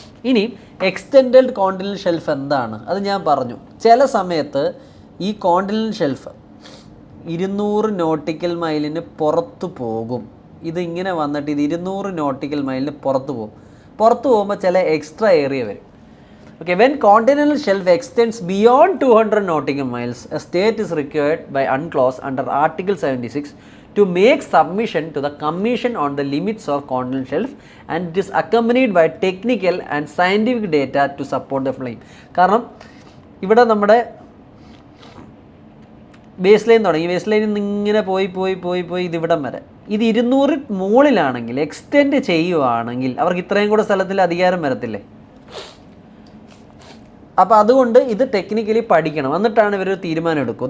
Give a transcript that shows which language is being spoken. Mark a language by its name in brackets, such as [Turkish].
[Malayalam] ഇനി extended continental shelf എന്താണ്? അത് ഞാൻ പറഞ്ഞു. ചില സമയത്ത് ഈ കോണ്ടിനൽ ഷെൽഫ് 200 നോട്ടിക്കൽ മൈലിന് പുറത്ത് പോകും. ഇതിങ്ങനെ വന്നിട്ട് ഇത് 200 നോട്ടിക്കൽ മൈലിന് പുറത്ത് പോകും. പുറത്ത് പോകുമ്പോൾ ചില എക്സ്ട്രാ ഏരിയ വരും. [English] Okay, when continental shelf extends beyond 200 nautical miles, a state is required by UNCLOS under Article 76 to make submission to the Commission on the limits of continental shelf, and it is accompanied by technical and scientific data to support the claim. [Malayalam] കാരണം ഇവിടെ നമ്മുടെ base line തുടങ്ങി, base ലൈനിൽ നിന്ന് ഇങ്ങനെ പോയി ഇതിവിടം വരെ ഇത് 200 മുകളിലാണെങ്കിൽ എക്സ്റ്റെൻഡ് ചെയ്യുവാണെങ്കിൽ അവർക്ക് ഇത്രയും കൂടെ സ്ഥലത്തിൽ അധികാരം വരത്തില്ലേ? അപ്പോൾ അതുകൊണ്ട് ഇത് ടെക്നിക്കലി പഠിക്കണം, എന്നിട്ടാണ് ഇവർ തീരുമാനം എടുക്കുക.